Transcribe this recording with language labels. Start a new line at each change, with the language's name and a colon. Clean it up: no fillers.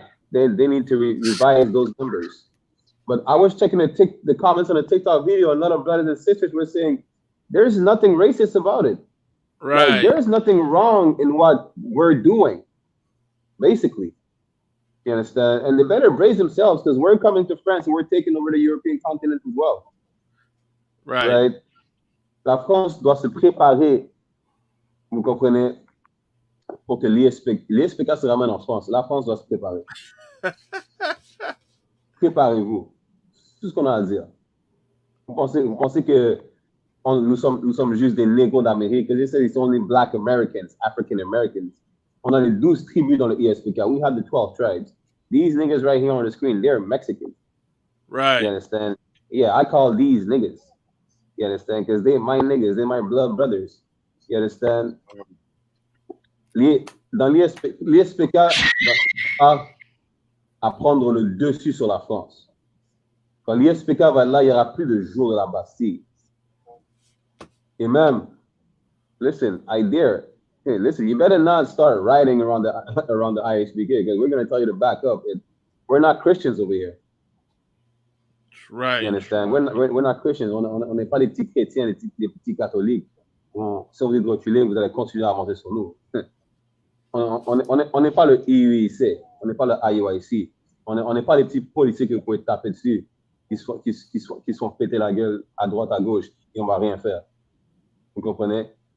English: They need to revise those numbers. But I was checking the comments on the TikTok video, and a lot of brothers and sisters were saying there's nothing racist about it. Right. Like, there's nothing wrong in what we're doing, basically. You understand? And they better brace themselves, because we're coming to France and we're taking over the European continent as well. Right. Right?
French: La France doit se préparer, vous comprenez, pour que l'ISPK se ramène en France. La France doit se préparer. Préparez-vous. Tout ce qu'on a à dire. Vous pensez que nous sommes juste des négros d'Amérique?
English: They say it's only Black Americans, African Americans.
French: On a les 12 tribus dans le ISPK.
English: We have the 12 tribes. These niggas right here on the screen, they're Mexican. Right. You understand? Yeah, I call these niggas. You understand? Because they're my niggas, they're my blood brothers. You understand?
French: Dans l'ISPK, à prendre le dessus sur la France. Quand l'ISPK va là, il n'y aura plus de jour de la Bastille. Et même,
English: listen, hey, listen, you better not start riding around the ISPK, because we're going to tell you to back up. We're not Christians over here. Right. You understand? We're not Christians.
French: On n'est pas des petits chrétiens, des petits catholiques. Si on veut reculer, vous allez continuer à avancer sur nous. On n'est pas le IUIC, on n'est pas le IUIC. On n'est pas les petits policiers que vous pouvez taper dessus, qui sont pétés la gueule à droite, à gauche, et on va rien faire. Vous comprenez?